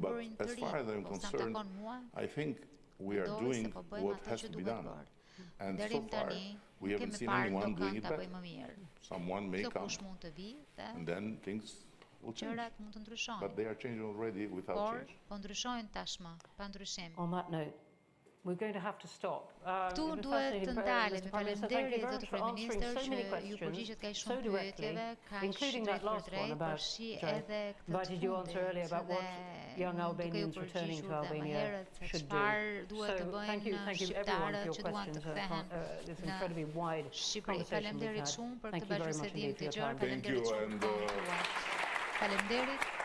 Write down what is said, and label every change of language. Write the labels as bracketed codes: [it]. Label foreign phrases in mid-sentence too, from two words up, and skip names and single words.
[en] But as far as I'm concerned, I think we are doing what has to be done. And so far, we haven't seen anyone doing it better. Someone may come, and then things will change. But they are changing already without change. On that note, we're going to have to stop. [sq] Këtu duhet të ndalemi. Faleminderit zoti kryeministër që ju përgjigjet kaq shumë pyetjeve, kaq drejt për drejt, përfshi edhe këtë [en] invited you answer earlier about what young Albanians returning to Albania should do. So thank you everyone for your questions. This incredibly wide conversation we've had. Thank you very much indeed for your time. Thank you, and [sq] faleminderit.